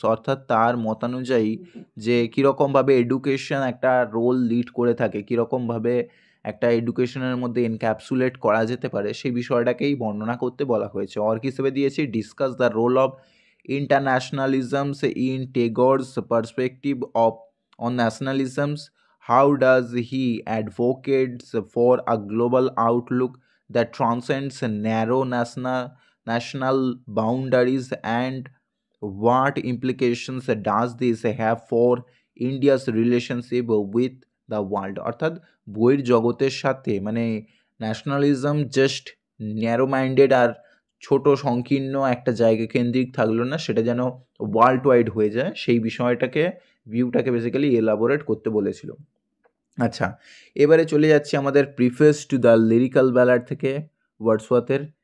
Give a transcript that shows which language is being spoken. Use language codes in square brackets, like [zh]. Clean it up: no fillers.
[bn] অর্থাৎ তার মতানুযায়ী যে কীরকমভাবে এডুকেশন একটা রোল লিড করে থাকে, কীরকমভাবে একটা এডুকেশনের মধ্যে এনক্যাপসুলেট করা যেতে পারে, সেই বিষয়টাকেই বর্ণনা করতে বলা হয়েছে। অর্ক হিসেবে দিয়েছি [en] Discuss the role of internationalisms in Tagore's perspective of on nationalisms. How does he advocate for a global outlook that transcends narrow national boundaries, and what implications does this have for India's relationship with the world? [bn] অর্থাৎ বইয়ের জগতের সাথে মানে nationalism just narrow minded আর ছোট সংকীর্ণ একটা জায়গা কেন্দ্রিক থাকলো না, সেটা যেন ওয়ার্ল্ড ওয়াইড হয়ে যায়, সেই বিষয়টাকে ভিউটাকে বেসিক্যালি এলাবোরেট করতে বলেছিল। আচ্ছা, এবারে চলে যাচ্ছি আমাদের preface to the lyrical ballad থেকে ওয়ার্ডসওয়ার্থের।